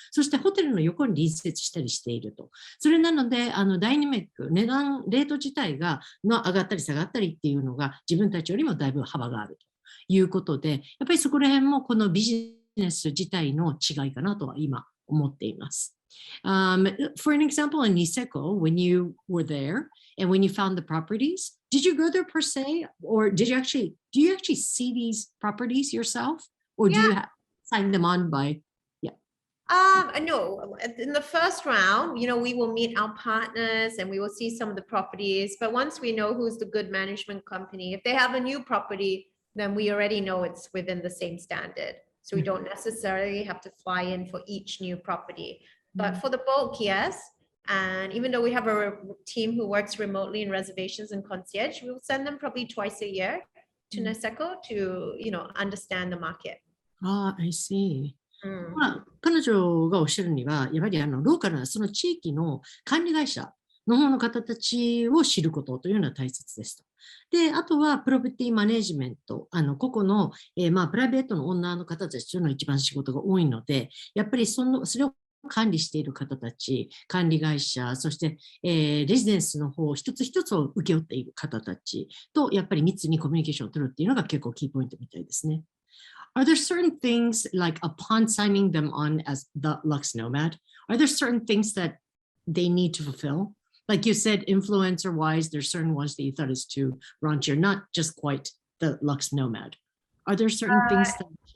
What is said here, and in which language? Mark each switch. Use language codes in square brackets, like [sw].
[ja] そしてホテルの横に隣接したりしていると。それなのでダイナミック、レート自体が上がったり下がったりっていうのが自分たちよりもだいぶ幅があるということで、やっぱりそこら辺もこのビジネス自体の違いかなとは今思っています。 [en] For an example, in Niseko, when you were there and when you found the properties, did you go there per se, or do you actually see these properties yourself, or do you sign them on by? No, in the first round, we will meet our partners and we will see some of the properties. But once we know who's the good management company, if they have a new property, then we already know it's within the same standard. So we don't necessarily have to fly in for each new property. But for the bulk, yes. And even though we have a team who works remotely in reservations and concierge, we'll send them probably twice a year to Niseko to, understand the market. I see. [ja] 彼女がおっしゃるには、やはりローカルなその地域の管理会社の方の方たちを知ることというのは大切ですと。で、あとはプロペティマネジメント、個々の、プライベートのオーナーの方たちというのが一番仕事が多いので、やっぱりそれを管理している方たち、管理会社、そして、レジデンスの方一つ一つを請け負っている方たちとやっぱり密にコミュニケーションを取るっていうのが結構キーポイントみたいですね。 [en] Are there certain things, like upon signing them on as the Lux Nomad, are there certain things that they need to fulfill? Like you said, influencer-wise, there's certain ones that you thought is too raunchier, not just quite the Lux Nomad. Are there certain things that...